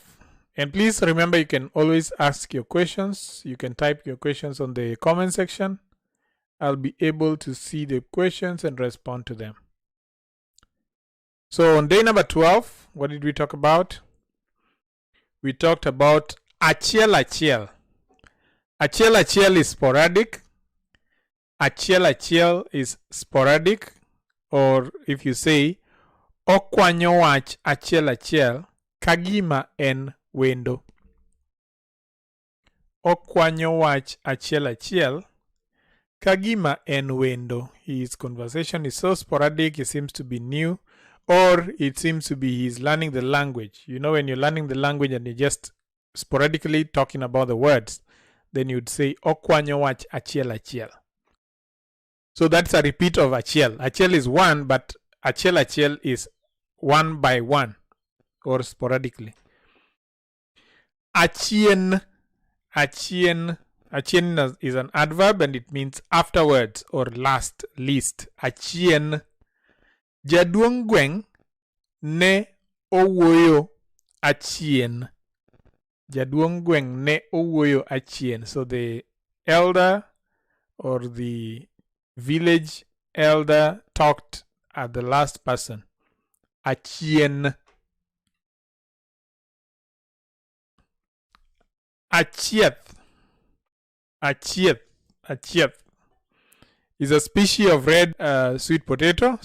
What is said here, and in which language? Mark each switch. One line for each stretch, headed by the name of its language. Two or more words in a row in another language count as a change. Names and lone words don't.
English: And please remember, you can always ask your questions. You can type your questions on the comment section. I'll be able to see the questions and respond to them. So on day number 12, what did we talk about? We talked about
Luo (Kenya and Tanzania): achiel achiel. Achiel achiel
English: is sporadic.
Luo (Kenya and Tanzania): Achiel achiel
English: is sporadic. Or if you say
Luo (Kenya and Tanzania): okwanyo wach achiel achiel, kagima en wendo. Okwanyo wach achiel achiel, Kagima en wendo.
English: His conversation is so sporadic, it seems to be new, or it seems to be he's learning the language. You know, when you're learning the language and you're just sporadically talking about the words, then you'd say
Luo (Kenya and Tanzania): okwanyo wach achiel achiel.
English: So that's a repeat of achiel. Achiel is one, but achiel is one by one or sporadically. Achien is an adverb and it means afterwards or last, least. Achien.
Luo (Kenya and Tanzania): Jaduong' gweng' ne owuoyo achien. Jaduong' gweng' ne owuoyo achien.
English: So the elder or the village elder talked at the last person. Achien. Achieth is a species of red sweet potato.